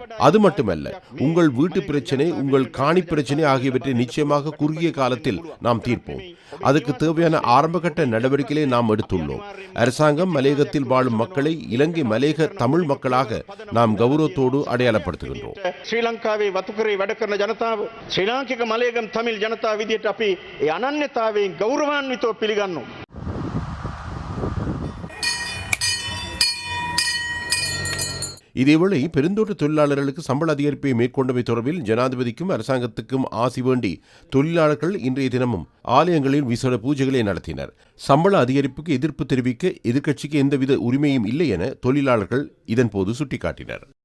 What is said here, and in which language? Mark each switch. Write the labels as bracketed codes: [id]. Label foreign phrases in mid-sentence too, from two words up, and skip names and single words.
[ta] அது மட்டுமல்ல, உங்கள் வீட்டு பிரச்சனை, உங்கள் காணி பிரச்சனை ஆகியவற்றை நிச்சயமாக குறுகிய காலத்தில் நாம் தீர்ப்போம். அதுக்கு தேவையான ஆரம்பகட்ட நடவடிக்கைகளை நாம் எடுத்துள்ளோம். அரசாங்கம் மலேகத்தில் வாழும் மக்களை இலங்கை மலேக தமிழ் மக்களாக நாம் கௌரவத்தோடு அடையாளப்படுத்துகின்றோம். [si] ශ්‍රී ලංකාවේ වතුකරේ වැඩ කරන ජනතාව ශ්‍රී ලාංකික මලේගම් තමිල් ජනතාව විදියට අපි ඒ අනන්‍යතාවයෙන් ගෞරවාන්විතව පිළිගන්නවා. [ta] இதேவேளை பெருந்தோட்ட தொழிலாளர்களுக்கு சம்பள அதிகரிப்பை மேற்கொண்டமை தொடர்பில் ஜனாதிபதிக்கும் அரசாங்கத்துக்கும் ஆசி வேண்டி தொழிலாளர்கள் இன்றைய தினமும் ஆலயங்களில் விசேட பூஜைகளை நடத்தினர். சம்பள அதிகரிப்புக்கு எதிர்ப்பு தெரிவிக்க எதிர்க்கட்சிக்கு எந்தவித உரிமையும் இல்லை என தொழிலாளர்கள் இதன்போது சுட்டிக்காட்டினர்.